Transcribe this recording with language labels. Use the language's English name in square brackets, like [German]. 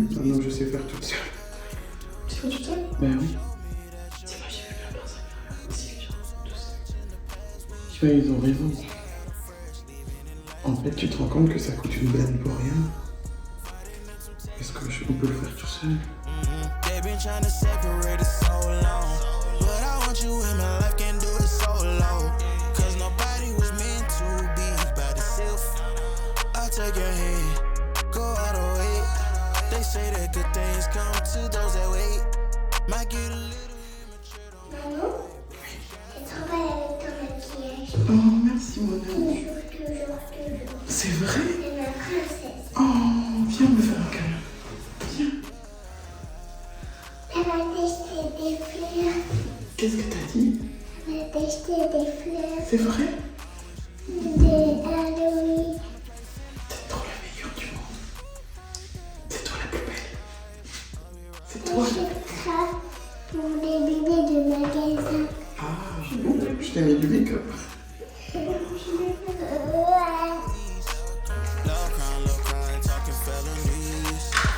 [French] Maintenant, je sais faire toute seule. Tu fais tout seul? Ben oui. C'est moi, j'ai vu plein de personnes aussi, genre, tous. Tu vois, ils ont raison. En fait, tu te rends compte que ça coûte une blinde pour rien. Est-ce qu'on peut le faire tout seul? [English] They've been trying to separate us so long, but I want you in my life, can't do it solo. Cause nobody was meant to be by themselves. I'll take your hand, go all the way. They say that good things come to those that wait. Might get a little immature. [French] Maman, c'est trop belle avec ton maquillage. Oh, merci, mon amour. Toujours. C'est vrai? C'est ma princesse. Oh, viens me faire un câlin. Viens. Elle m'a déjeté des fleurs. Qu'est-ce que t'as dit? Elle m'a déjeté des fleurs. C'est vrai? Des Halloween. T'es trop la meilleure du monde. C'est toi la plus belle. C'est toi. J'ai ça pour des bébés de magasin. Ah, je t'ai mis du make-up. [English] Love crime, talking felonies.